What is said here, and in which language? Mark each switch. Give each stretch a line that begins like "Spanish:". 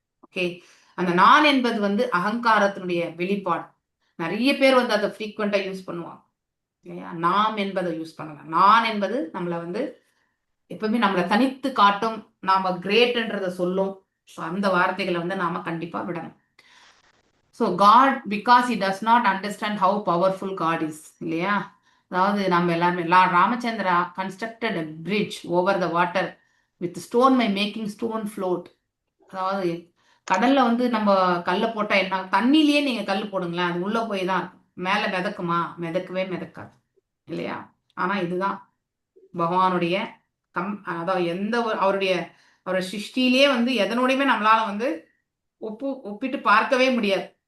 Tamil: Okay, அந்த நான் என்பது வந்து அகங்காரத்தினுடைய வெளிப்பாடு. நிறைய பேர் வந்து அதை ஃப்ரீக்வெண்டா யூஸ் பண்ணுவாங்க இல்லையா? நாம் என்பதை யூஸ் பண்ணலாம். நான் என்பது நம்மளை வந்து எப்பவுமே நம்மளை தனித்து காட்டும், நாம கிரேட்ன்றதை சொல்லும். அந்த வார்த்தைகளை வந்து நாம கண்டிப்பா விடணும்.
English: So God, because he does not understand how powerful God is இல்லையா?
Tamil: அதாவது நம்ம எல்லாருமே
English: Ramachandra constructed a bridge over the water with stone by making stone float.
Tamil: அதாவது கடல்ல வந்து நம்ம கல்லை போட்டா என்ன, தண்ணியிலேயே நீங்க கல் போடுங்களேன், அது உள்ள போய் தான் மேல மிதக்குமா? மிதக்கவே மிதக்காது இல்லையா? ஆனா இதுதான் பகவானுடைய அதாவது எந்த ஒரு அவருடைய சிருஷ்டியிலேயே வந்து எதனோடையுமே நம்மளால வந்து ஒப்பிட்டு பார்க்கவே முடியாது.